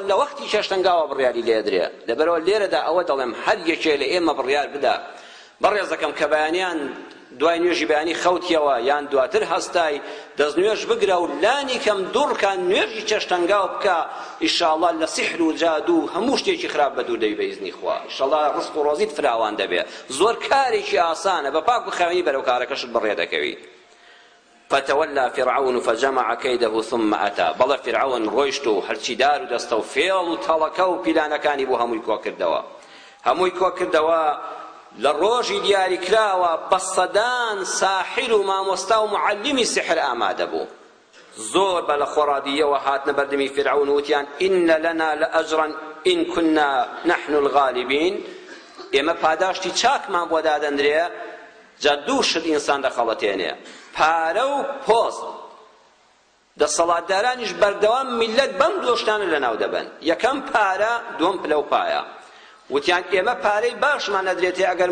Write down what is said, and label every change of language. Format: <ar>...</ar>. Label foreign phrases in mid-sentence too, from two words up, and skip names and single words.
<ckb>لە وەختی چێشتەنگاوە بڕیاری لێدرێ لەبەرەوە لێرەدا ئەوە دەڵێم هەر یەکێ لە ئێمە بڕیار بدا بەڕێزەکەم کە بەیانیان دوای نوێژی بەیانی خەوتیەوە یان دواتر هەستای دەستنوێژ بگرە و لانی کەم دوڕکان نوێژی چێشتەنگاو بکە ئیشاڵڵا لە سیحر و جادو و هەموو شتێکی خراپ بە دوور دەی بە ئیزنی خوا ئیشاڵڵا ڕزق و ڕۆزیت فراوان دەبێ زۆر کارێکی ئاسانە بە پاک و خاوێنی بەرەو کارەکەشت بڕێ دەکەوی</ckb> <ar>فتولى فرعون فجمع كيده ثم أتى</ar> <ckb>بەڵێ فرعون ڕۆیشت و هەرچی دار و دەستە و فێڵ و تەڵەکە و پیلانەکانی بۆ هەمووی کۆ کردەوە لە ڕۆژی دیاری کراوە بە سەدان ساحر و مامۆستا و معلمی سحر ئامادە بوو زۆر بە لە خۆڕادیەوە هاتنە بەردەمی فرعون وتیان</ckb> <ar>ئین لەنا لەئەجرا ئین كنا نحن الغالبین</ar> <ckb>ئێمە پاداشتی چاکمان بۆ دادەندرێ جا دوو شت ئینسان دەخەڵەتێنێ پارە و پۆست دەسەڵاتدارانیش بەردەوام میلەت بەم دوو شتانە لەناو دەبن یەکەم پارە دووەم پلە و پایە وتیان ئێمە پارەی باشمان نەدرێتێ ئەگەر</ckb>